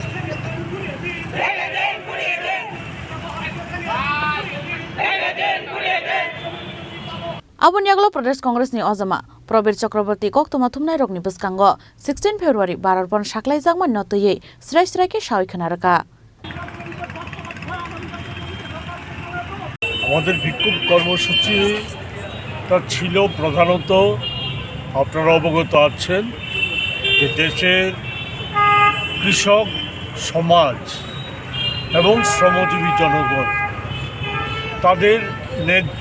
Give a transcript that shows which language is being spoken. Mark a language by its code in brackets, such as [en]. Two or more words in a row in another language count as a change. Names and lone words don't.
[trp] Abon Yaglo Pradesh Congress ni Ozama, Probir Chakraborty Koktoma Thumnai Rokni Buskango, 16 February Bharat Bon Shaklai Jangman Notoye, Srai Sraike Shawi Khanaraka. [bn] আমাদের বিক্ষোভ কর্মসূচিটা ছিল প্রধানত আপনারা অবগত আছেন যে দেশের কৃষক সমাজ এবং শ্রমজীবী জনগণ তাদের ন্যায্য